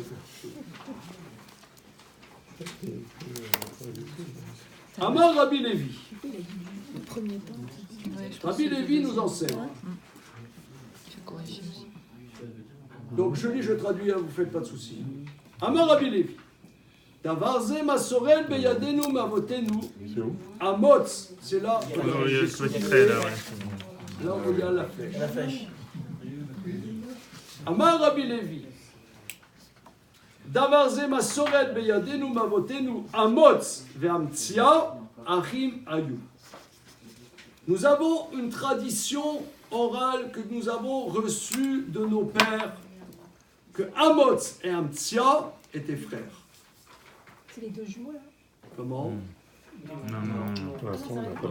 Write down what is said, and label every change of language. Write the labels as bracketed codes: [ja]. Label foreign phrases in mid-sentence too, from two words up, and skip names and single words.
[he] אמר רבי לוי. [fr] Rabbi Lévi nous enseigne. Donc je lis, je traduis, vous ne faites pas de soucis. [he] אמר רבי לוי. דבר זה מסורת בידינו מאבותינו. Amotz, [fr] c'est là. Là où il y a la flèche. [he] אמר רבי לוי. דבר זה מסורת בידינו מאבותינו אמוץ ואמציה אחים היו. [fr] Nous avons une tradition orale que nous avons reçue de nos pères, que Amotz et Amtsia étaient frères. C'est les 2 jumeaux là? Comment? Non.